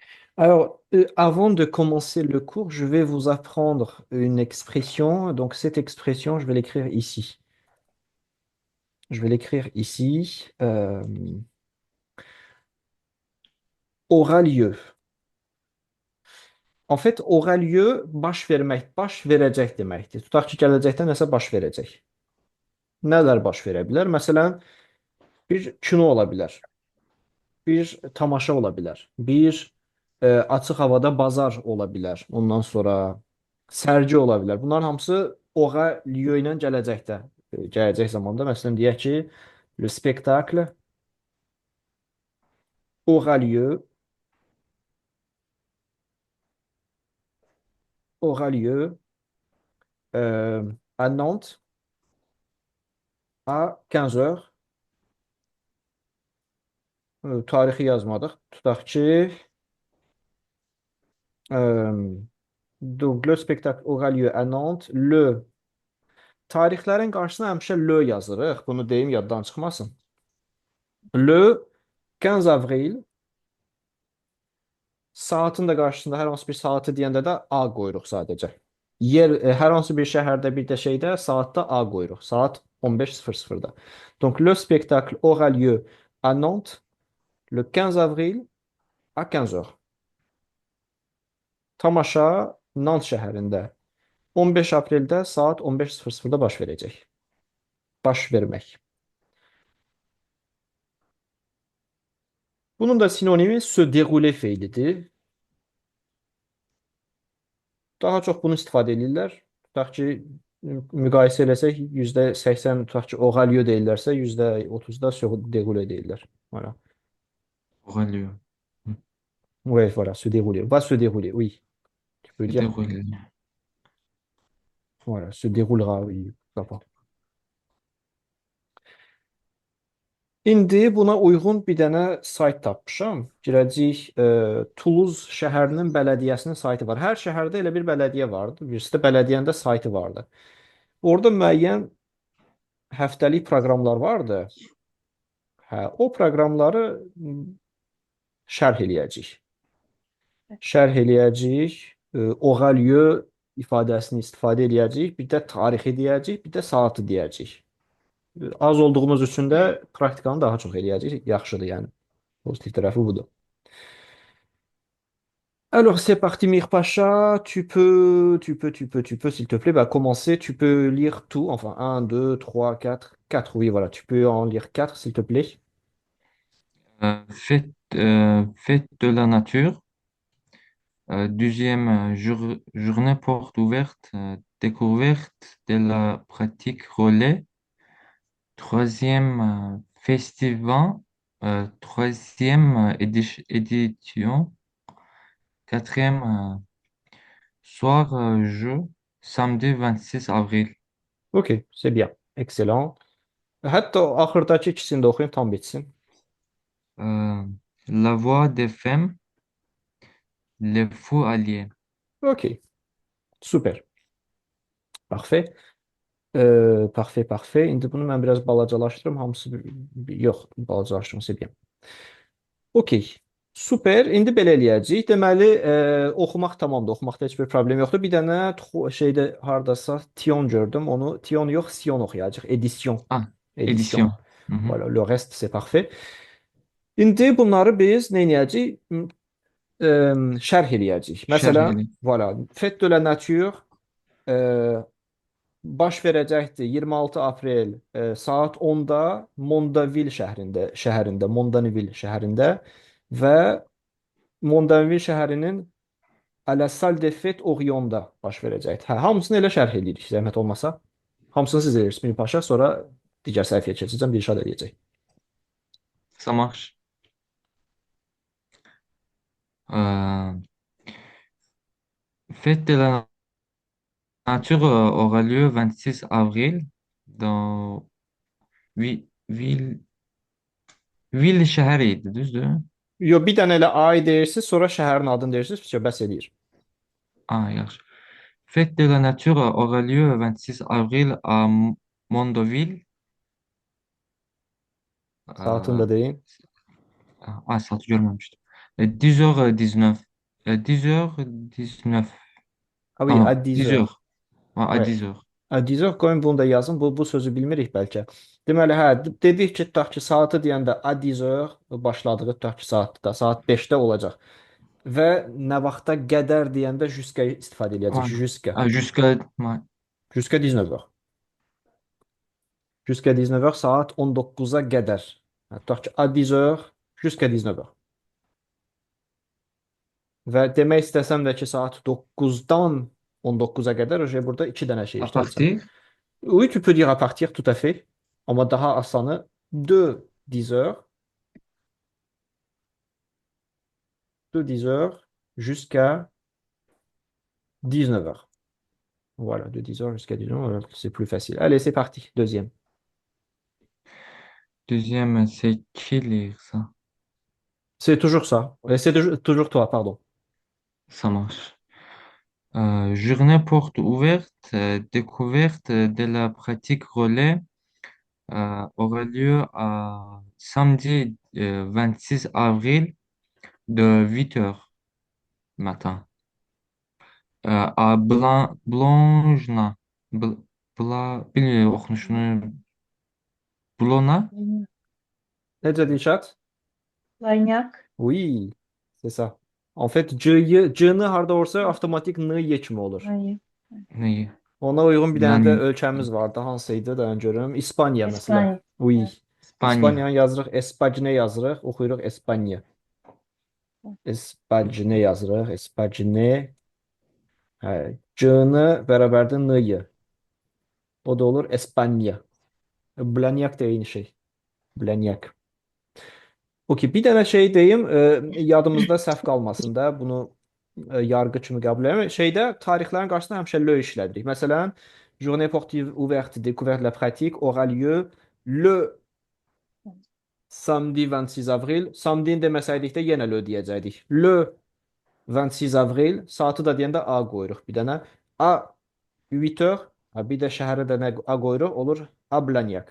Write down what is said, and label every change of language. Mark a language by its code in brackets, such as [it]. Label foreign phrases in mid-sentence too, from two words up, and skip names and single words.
[fr] Alors, avant de commencer le cours, je vais vous apprendre une expression. Donc, cette expression, je vais l'écrire ici. Je vais l'écrire ici. Aura lieu. [az] En fait, [fr] aura lieu [az] baş vermək, baş verəcək deməkdir. Tutaq ki, gələcəkdə nəsə baş verəcək. Nələr baş verə bilər? Məsələn, bir kino ola bilər, bir tamaşa ola bilər, bir açıq havada bazar ola bilər. Ondan sonra sərgi ola bilər. Bunların hamısı [fr] aura lieu [az] ilə gələcəkdə, gələcək zamanda. Məsələn, deyək ki, [fr] le spectacle aura lieu à Nantes à 15 heures. [az] Tarixi yazmadıq. Tutaq ki, [fr] donc le spectacle aura lieu à Nantes le [az] tarixlərin qarşısına həmişə le yazırıq. Bunu deyim yaddan çıxmasın. [fr] Le 15 avril [az] saatin də qarşısında hər hansı bir saatı deyəndə də A qoyuruq sadəcə. Hər hansı bir şəhərdə bir də şeydə saatda A qoyuruq. Saat 15:00-da. [fr] Donc le spectacle aura lieu à Nantes le 15 avril à 15 heures. [az] Tamaşa Nant şəhərində 15 apreldə saat 15:00-da baş verəcək. Baş vermək. Bunun da sinonimi [fr] se dérouler [az] feilidir. Daha çox bunu istifadə edirlər. Tutaq ki, müqayisə eləsək, %80 tutaq ki, oğalyo deyirlərsə, %30 da déroulé deyirlər. [fr] Voilà. Aura lieu. Ouais, voilà, se dérouler. Va se dérouler, oui. Tu peux Se dire, dérouler. voilà, se déroulera, oui. Pourquoi pas. [az] İndi buna uyğun bir dənə sayt tapmışam. Girəcəyik, Toulouse şəhərinin bələdiyyəsinin saytı var. Hər şəhərdə elə bir bələdiyyə vardı. Birisi də bələdiyyənin də saytı vardı. Orada müəyyən həftəlik proqramlar vardı. Hə, o proqramları şərh eləyəcəyik. Şərh eləyəcəyik. [fr] Aura lieu [az] ifadəsini istifadə eləyəcəyik. Bir də tarixi deyəcəyik, bir də saatı deyəcəyik. Az olduğumuz üçün də praktikanı daha çox eləyəcəyik. Yaxşıdır, yəni. Pozitiv tərəfi budur. [fr] Alors, c'est parti, Mir Pacha. Tu peux, s'il te plaît, bah, commencer. Tu peux lire tout. Enfin, un, 2, 3, 4, 4. Oui, voilà. Tu peux en lire 4, s'il te plaît. Fête de la nature. Deuxième journée porte ouverte. Découverte de la pratique relais. Troisième festival. Troisième édition. Quatrième soir jeu. Samedi 26 avril. Ok, c'est bien. Excellent. [az] Hətta axırdakı ikisini də oxuyun, tam bitsin. [fr] Euh, la voix des femmes. Les fous alliés. Ok, super. Parfait. Parfait, parfait. [az] İndi bunu mən biraz balacalaşdırım. Hamısı yox, balacalaşdırım, [fr] c'est bien. Okey. Super. [az] İndi belə eləyəcəyik. Deməli, oxumaq tamamdır. Oxumaqda heç bir problem yoxdur. Bir dənə şeydə hardasa Tion gördüm. Onu Tion yox, Sion oxuyacağıq. Edisyon. Ah, Edisyon. [fr] édition. Mhm. Voilà, le reste c'est parfait. [az] İndi bunları biz nə edəcəyik? Şərh eləyəcəyik. Məsələn, Şerheli. voilà, [fr] Fête de la Nature [az] e, baş verəcəkdir 26 aprel saat 10-da Mondavil şəhərində və Mondanvil şəhərinin [fr] à la salle des fêtes [az] Orion'da baş verəcəkdir. Hə, hamısını elə şərh edirik, zəhmət olmasa. Hamısını siz edirsiniz, bir paşa, sonra digər səhifəyə keçəcəm, bir işad edəcək. [fr] Ça marche. Euh, Fête de la nature aura lieu 26 avril dans ville, [az] ville şəhəriydi, düzdür? Yo, bir dənə elə ay deyirsiniz, sonra şəhərin adını deyirsiniz, bitiyor, bəs eləyir. Ah, yaxşı. [fr] Fête de la nature aura lieu 26 avril à Mondoville. [az] Saatını Euh, da deyin. [tr] saat görmemiştim. [fr] 10h19. 10h19. Ah Ah oui, à non, 10 10 heures. heures. Ouais, à Ouais. 10 heures. À 10 heures [az] qoyun bunu da yazın. Bu sözü bilmirik bəlkə. Deməli, hə, dedik ki, tutaq ki, saatı deyəndə [fr] à 10 heures [az] başladığı tutaq ki, saatda, saat 5-də olacaq. Və nə vaxta qədər deyəndə jusqu'à istifadə edəcəyik. [fr] Ouais. Jusqu'à. Ah, jusqu'à ouais, Jusqu'à 19 heures. Jusqu'à 19 heures, [az] saat 19-a qədər. Hə, tutaq ki, [fr] à 10 heures jusqu'à 19 heures. [az] Və demək istəsəm də ki, saat 9-dan 19-a qədər, burada iki dənə şey [fr] à [az] işlədəcəm. [fr] partir Oui, tu peux dire à partir, tout à fait. [az] Amma daha asanı [fr] de 10 heures jusqu'à 19 heures. Voilà, de 10 heures jusqu'à 19 heures, c'est plus facile. Allez, c'est parti. Deuxième. deuxième, c'est qui lire ça? C'est toujours ça. C'est toujours toi, pardon. Ça marche. Journée porte ouverte, découverte de la pratique relais aura lieu à samedi 26 avril de 8 heures matin à Blonjna. [tr] Bilmiyorum okunuşunu. Blona? [az] Necə Dilşat? Laynak. [fr] Oui, c'est ça. En fait, [az] C-ni harda olsa avtomatik N-ye kimi olur. [tr] Hayır. [az] Neyi? Ona uyğun bir dənə də [tr] Yani [az] ölkəmiz vardı. Hansıydı da görüm. İspaniya məsələn. [tr] İspanya. [fr] Oui. [tr] Evet. [az] İspaniyanı [tr] İspanya. [az] yazırıq, Espacne yazırıq, oxuyuruq Espanya. Espacne yazırıq, Espacne. Hə, C-ni bərabərdir N-ye. O da olur Espanya. Blanyak da eyni şey. Blanyak. Okey, bir dənə şey deyim, yadımızda səhv qalmasın da, bunu yargı kimi qəbul edirəm. Şeydə tarixlərin qarşısında həmişə le işlədirik. Məsələn, [fr] Journée sportive ouverte découverte de la pratique aura lieu le samedi 26 avril. [az] Samedi deməsəydik də yenə le deyəcəkdik. [fr] Le 26 avril, [az] saatı da deyəndə A qoyuruq bir dənə. [fr] A 8 heures, [az] ha, bir də şəhərə də nə A qoyuruq, olur Ablanyak.